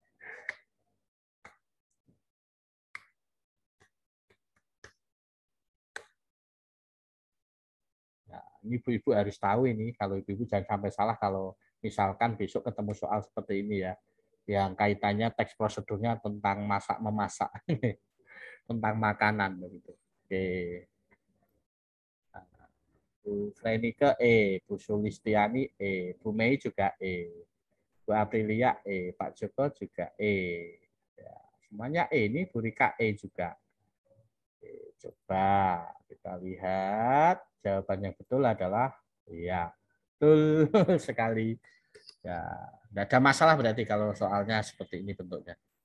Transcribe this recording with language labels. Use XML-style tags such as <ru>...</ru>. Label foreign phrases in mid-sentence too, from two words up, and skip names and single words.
<id>Nah, ini ibu-ibu harus tahu ini. Kalau ibu-ibu jangan sampai salah kalau misalkan besok ketemu soal seperti ini ya. Yang kaitannya teks prosedurnya tentang masak-memasak. Tentang makanan begitu. Oke. Bu Frenike E, Bu Sulistiani E, Bu Mei juga E, Bu Aprilia E, Pak Joko juga E. Ya, semuanya E, ini Bu Rika E juga. Coba kita lihat jawaban yang betul adalah iya, betul sekali. Ya, tidak ada masalah berarti kalau soalnya seperti ini bentuknya.</id>